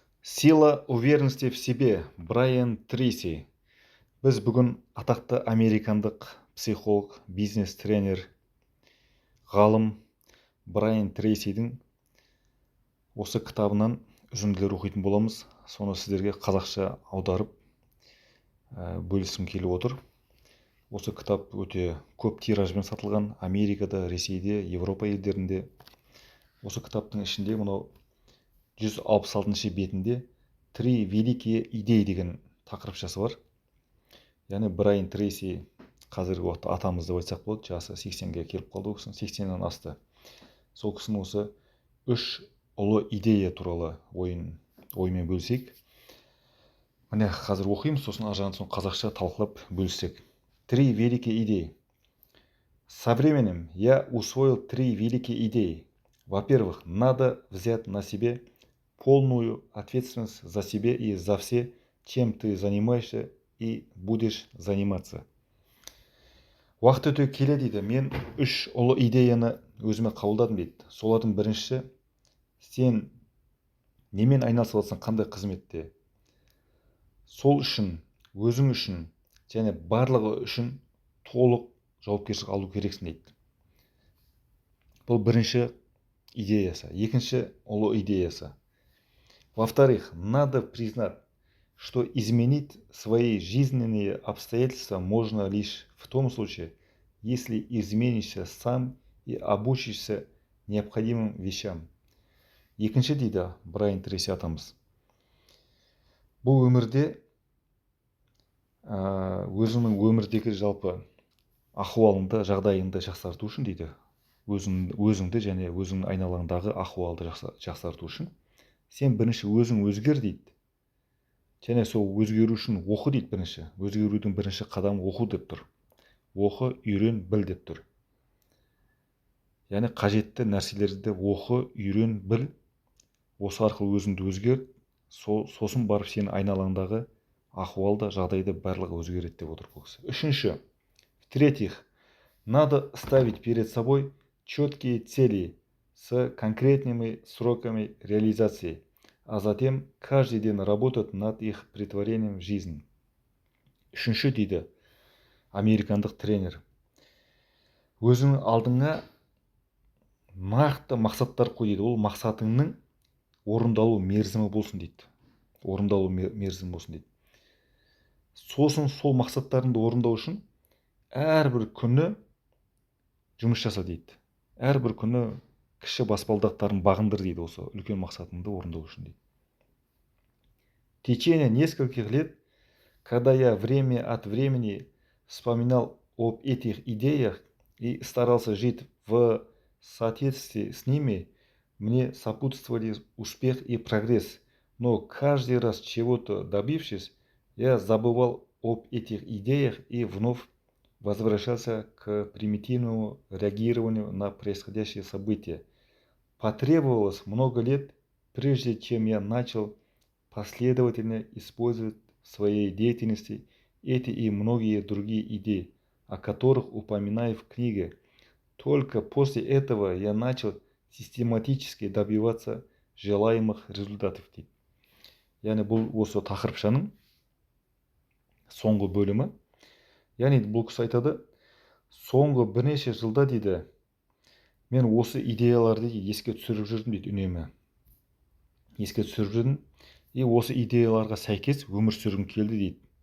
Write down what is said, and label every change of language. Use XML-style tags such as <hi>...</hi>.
<ru>Сила уверенности в себе. Брайан Трейси.</ru> <kk>Біз бүгін атақты американдық психолог, бизнес-тренер, ғалым Брайан Трейсидің осы кітабынан үзінділер оқитын боламыз. Соны сіздерге қазақша аударып бөліскім келіп отыр. Осы кітап өте көп тиражбен сатылған. Америкада, Ресейде, Европа елдерінде. Осы кітаптың ішінде мынау 166 бетінде</kk> <ru>«Три великие идеи»</ru> <kk>деген тақырыпшасы бар. Яғни Брайан Трейси қазіргі уақытта атамыз деп айтсақ болады, жасы 80-ге келіп қалды, ол кісінің 80-нен асты. Сол кісінің осы 3 ұлы идея туралы оймен бөлісейік. Міне қазір оқимыз, сосын ар жағын соң қазақша талқылап бөліссек.</kk> <ru>Три великие идеи. Со временем я усвоил 3 великие идеи. Во-первых, надо взять на себе полную ответственность за себя и за все, чем ты занимаешься и будешь заниматься.</ru> <kk>Уақыт өте келе дейді, мен 3 ұлы идеяны өзіме қабылдадым дейді. Солардың біріншісі, сен немен айналысып жатсың, қандай қызметте? Сол үшін, өзің үшін және барлығы үшін толық жауапкершілік алу керексің дейді. Бұл бірінші идеясы. Екінші ұлы идеясы.</kk> <ru>Во-вторых, надо признать, что изменить свои жизненные обстоятельства можно лишь в том случае, если изменишься сам и обучишься необходимым вещам.</ru> <kk>Екінші дейді Брайан Трейси атамыз. Бұл өмірде өзіңнің өмірдегі жалпы ахуалыңды, жағдайыңды жақсарту үшін дейді, өзіңді және өзіңнің айналаңдағы ахуалды жақсарту үшін сен бірінші өзің өзгер дейді. Және сол өзгеру үшін оқы дейді бірінші. Өзгерудің бірінші қадамы оқу деп тұр. Оқы, үйрен, біл деп тұр. Яғни қажетті нәрселерді оқы, үйрен, біл. Осы арқылы өзіңді өзгер, сосын барып сен айналаңдағы ахуалда, жағдайда барлығы өзгереді деп отыр бұл кісі. Үшінші.</kk> <ru>В-третьих, надо ставить перед собой четкие цели с конкретными сроками реализации, а затем каждый день работать над их претворением в жизнь.</ru> <kk>Үшінші дейді американдық тренер. Өзіңнің алдыңа нақты мақсаттар қой дейді. Ол мақсатыңның орындалу мерзімі болсын дейді. Орындалу мерзімі болсын дейді. Сосын сол мақсаттарыңды орындау үшін әрбір күні жұмыс жаса дейді. Әрбір күні кіші баспалдақтарын бағындыр дейді, осы үлкен мақсатыңды орындау үшін дейді.</kk> <ru>В течение нескольких лет, когда я время от времени вспоминал об этих идеях и старался жить в соответствии с ними, мне сопутствовали успех и прогресс. Но каждый раз чего-то добившись, я забывал об этих идеях и вновь возвращался к примитивному реагированию на происходящие события. Потребовалось много лет, прежде чем я начал последовательно использовать в своей деятельности эти и многие другие идеи, о которых упоминаю в книге. Только после этого я начал систематически добиваться желаемых результатов.</ru> <kk>Яғни бұл осы тақырыпшаның соңғы бөлімі. Яғни бұл кісі айтады, соңғы бірнеше жылда дейді, мен осы идеяларды еске түсіріп жүрдім дейді, үнемі. Еске түсіріп жүрдім, и осы идеяларға сәйкес өмір сүргім келді дейді.</kk>